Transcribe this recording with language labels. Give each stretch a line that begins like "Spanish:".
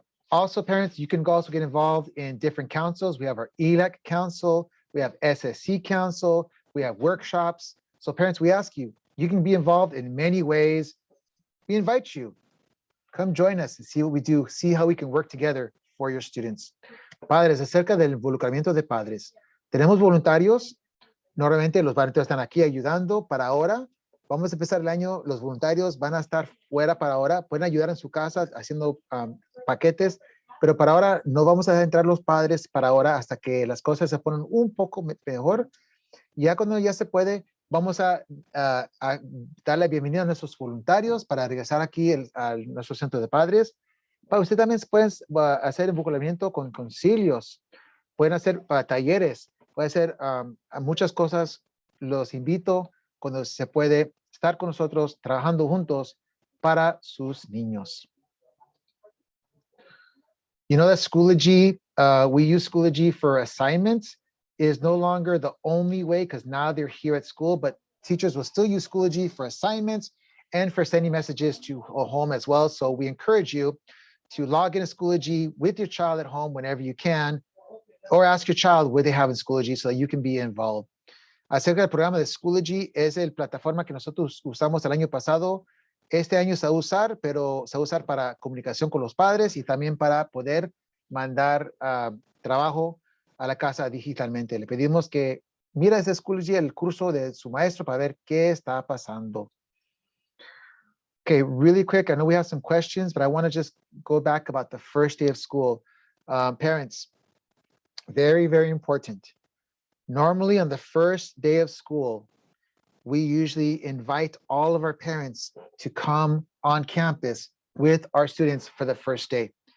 English: Also, parents, you can also get involved in different councils. We have our ELEC council, we have SSC council, we have workshops. So parents, we ask you, you can be involved in many ways. We invite you. Come join us and see what we do, see how we can work together for your students.
Spanish: Padres, acerca del involucramiento de padres. Tenemos voluntarios. Normalmente los voluntarios están aquí ayudando para ahora. Vamos a empezar el año, los voluntarios van a estar fuera para ahora, pueden ayudar en su casa haciendo paquetes, pero para ahora no vamos a dejar entrar los padres para ahora hasta que las cosas se ponen un poco mejor. Ya cuando ya se puede, vamos a dar la bienvenida a nuestros voluntarios para regresar aquí a nuestro centro de padres. Para usted también pueden hacer involucramiento con concilios, pueden hacer talleres, pueden hacer muchas cosas. Los invito cuando se puede estar con nosotros trabajando juntos para sus niños.
English: You know that Schoology, we use Schoology for assignments, is no longer the only way because now they're here at school, but teachers will still use Schoology for assignments and for sending messages to home as well. So we encourage you to log into Schoology with your child at home whenever you can, or ask your child what they have in Schoology so that you can be involved.
Spanish: Acerca del programa de Schoology, es la plataforma que nosotros usamos el año pasado. Este año se va a usar, pero se va a usar para comunicación con los padres y también para poder mandar trabajo a la casa digitalmente. Le pedimos que mire ese Schoology, el curso de su maestro, para ver qué está pasando.
English: Okay, really quick, I know we have some questions, but I want to just go back about the first day of school. Parents, very, very important. Normally on the first day of school, we usually invite all of our parents to come on campus with our students for the first day.